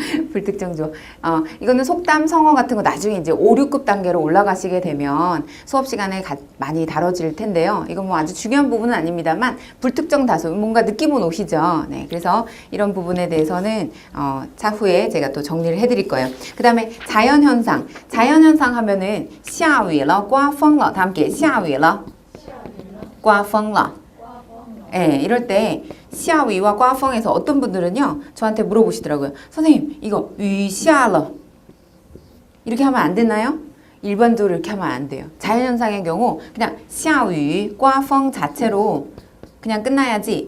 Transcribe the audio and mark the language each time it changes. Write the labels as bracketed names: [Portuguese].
[Korean] 불특정 주어. 이거는 속담, 성어 같은 거 나중에 이제 5, 6급 단계로 올라가시게 되면 수업 시간에 많이 다뤄질 텐데요. 이건 뭐 아주 중요한 부분은 아닙니다만 불특정 다수 뭔가 느낌은 오시죠. 네, 그래서 이런 부분에 대해서는 차후에 제가 또 정리를 해드릴 거예요. 그 다음에 자연현상. 자연현상 하면은 [Chinese] 下雨了,刮风了. [Korean] 다 함께 [Chinese] 下雨了,刮风了. [Korean] 예, 이럴 때 시아위와 꽈펑에서 어떤 분들은요 저한테 물어보시더라고요. 선생님 이거 위시아러 이렇게 하면 안 되나요? 일반적으로 이렇게 하면 안 돼요. 자연현상의 경우 그냥 시아위, 꽈펑 자체로 그냥 끝나야지.